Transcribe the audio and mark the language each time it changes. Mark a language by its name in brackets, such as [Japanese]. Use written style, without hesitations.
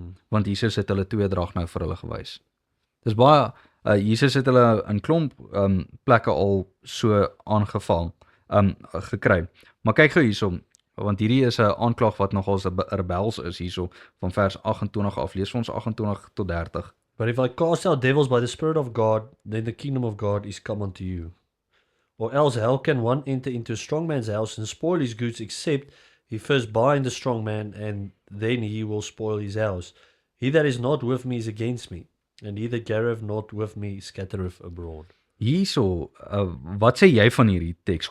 [Afrikaans] Want Jesus het hulle tweedrag nou vir hulle gewys. Dis baie, Jesus het hulle in klomp plekke al so aangeval, gekry. Maar kyk gou hierso, want hierdie is 'n aanklag wat nogals 'n rebels is hierso, van vers 28 af, lees vir ons 28 tot 30. [English] But if I cast out devils by the Spirit of God, then the kingdom of God is come unto you. Or else how can one enter into a strong man's house and spoil his goods, except he first bind the strong man, and then he will spoil his house? He that is not with me is against me, and he that gathereth not with me scattereth abroad. [Afrikaans] Hierso, wat sê jy van hierdie teks?